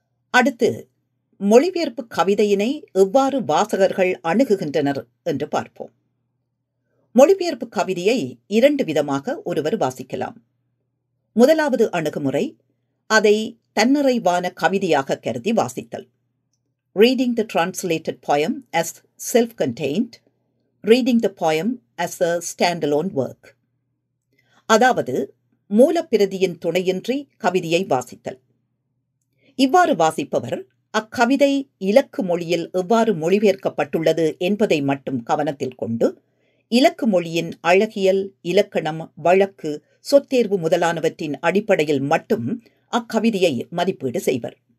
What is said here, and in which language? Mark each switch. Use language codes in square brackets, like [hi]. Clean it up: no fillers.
[ta] அடுத்து, மொழிபெயர்ப்பு கவிதையினை எவ்வாறு வாசகர்கள் அணுகுகின்றனர் என்று பார்ப்போம். மொழிபெயர்ப்பு கவிதையை இரண்டு விதமாக ஒருவர் வாசிக்கலாம். முதலாவது அணுகுமுறை, அதை தன்னிறைவான கவிதையாக கருதி வாசித்தல். [en] Reading the translated poem as self-contained, reading the poem as a standalone work. [ta] அதாவது மூலப்பிரதியின் துணையின்றி கவிதையை வாசித்தல். இவ்வாறு வாசிப்பவர் அக்கவிதை இலக்கு மொழியில் எவ்வாறு மொழிபெயர்க்கப்பட்டுள்ளது என்பதை மட்டும் கவனத்தில் கொண்டு, இலக்கு மொழியின் அழகியல், இலக்கணம், வழக்கு, சொற்தேர்வு முதலானவற்றின் அடிப்படையில் மட்டும் அக்கவிதையை மதிப்பீடு செய்வர்.